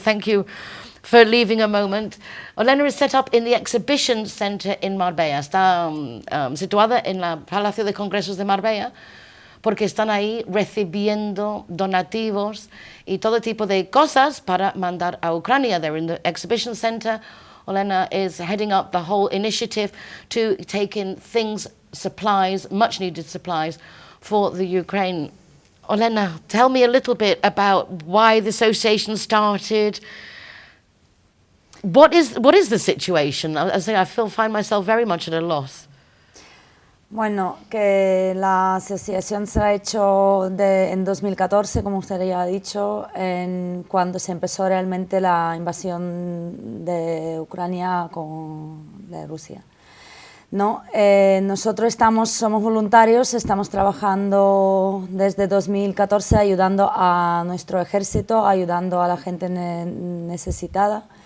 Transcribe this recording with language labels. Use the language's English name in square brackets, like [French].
[English] Thank you for leaving a moment. Olena is set up in the Exhibition Centre in Marbella. [Spanish] Está situada en la Palacio de Congresos de Marbella, porque están ahí recibiendo donativos y todo tipo de cosas para mandar a Ucrania. [English] They're in the Exhibition Centre. Olena is heading up the whole initiative to take in things, supplies, much needed supplies for the Ukraine. Olena, tell me a little bit about why the association started. What is the situation? I say I find myself very much at a loss. [Spanish] Bueno, que la asociación se ha hecho en 2014, como usted ya ha dicho, cuando se empezó realmente la invasión de Ucrania de Rusia. No, nosotros somos voluntarios, estamos trabajando desde 2014 ayudando a nuestro ejército, ayudando a la gente necesitada.